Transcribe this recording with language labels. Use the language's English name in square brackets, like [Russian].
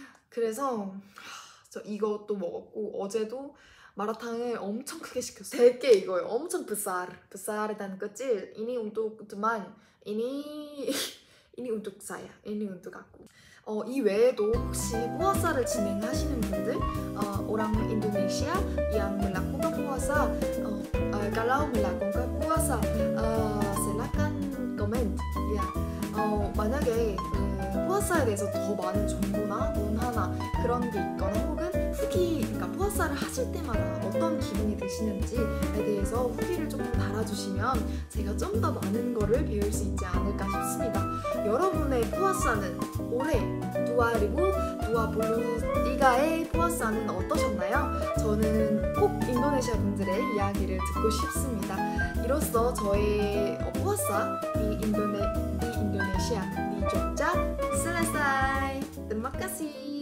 [Korean] 그래서 저 이것도 먹었고, 어제도 마라탕을 엄청 크게 시켰어요. 제게 이거예요. 엄청 [Indonesian] besar dan kecil. Ini untuk teman. Ini untuk saya. Ini untuk aku. [Korean] 이 외에도 혹시 puasa를 진행하시는 분들 [Indonesian] orang Indonesia yang melakukan puasa kalau melakukan puasa silakan komen ya. [Korean] 만약에 puasa에 대해서 더 많은 정보나 문화나 그런 게 있거나 혹은 후기, 그러니까 puasa를 하실 때마다 어떤 기분이 드시는지에 대해서 후기를 조금 달아주시면 제가 좀 더 많은 거를 배울 수 있지 않을까 싶습니다. 여러분의 puasa는 올해 2023의 puasa는 어떠셨나요? 저는 꼭 인도네시아 분들의 이야기를 듣고 싶습니다. 이로써 저의 [Indonesian] puasa di Indonesia di Jogja selesai. Terima kasih.